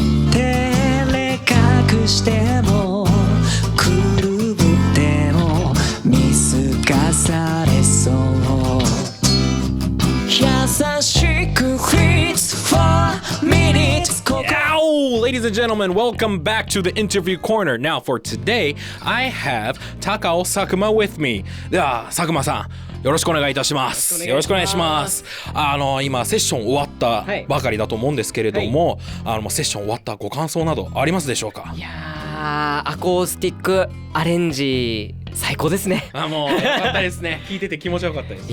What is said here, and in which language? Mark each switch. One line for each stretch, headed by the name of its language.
Japanese: 照れ隠してもくるぶっても見透かされそう優しく
English: It's for minutes Ow! Ladies and gentlemen, welcome back to the interview corner. Now for today, I have Takao Sakuma with me.
Japanese: では、佐久間さん、よろしくお願いいたします。よろしくお願いします。今セッション終わったばかりだと思うんですけれども、セッション終わったご感想などありますでしょうか？いやー、アコースティックアレンジ最高ですね。もうよかったですね。聞いてて気持ちよかったです。